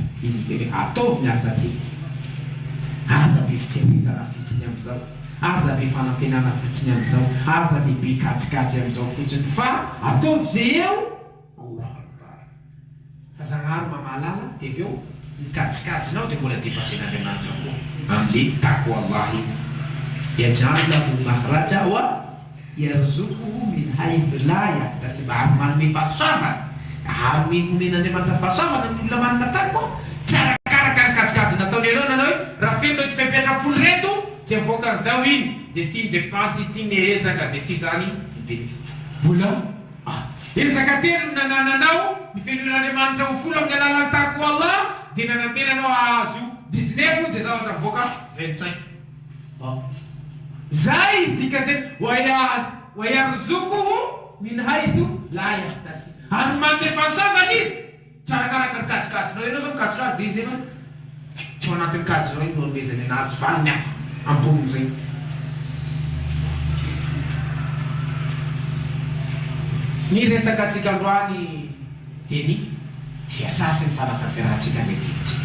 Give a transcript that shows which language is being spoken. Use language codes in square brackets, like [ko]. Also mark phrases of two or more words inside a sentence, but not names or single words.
[mg] Izy tena ataovy ny asantsika. Aza be fitserena fotsiny amin'izao, aza be fanantenana fotsiny amin'izao, aza lehibe kajikajy amin'izao fotsiny, fa ataovy zay eo. Fa zagnahary mamahalala dia avy eo mikajikajinao dia mbola depasen'Andriamanitra koa amin'le tako Allahy. [ar] يجعل له مخرجا ويرزقه من حيث لا يحتسب. [mg] Ary manome fahasoavana, ary men'Andriamanitra fahasoavana ny olona manana takwa. Tsy arakaraka ny kajikajy nataony ianao nanao hoe raha feno ty fampiatra folo reto tsy avoaka an'izao iny dia tia depensy ity miezaka dia ity zany mbola ezaka telo nanananao ny fenon'Andriamanitra ho folo amin'ny alalan'ny tako Allah dia nanantenanao ahazo 19 dia zavatra avoaka 25. Zay dika tena [ar] ويرزقه من حيث لا يحتسب. [mg] Ary manome fahasoavana izy tsy arakaraka ny kajikajinao. Ianao zao mikajikajy dia izy nefa tsy ao anatin'ny kajinao iny no amezany anazy fa ny hafa amboniny zay. Ny resaka antsika androany dia ny fiasa sy ny fanatanterantsika metytsika.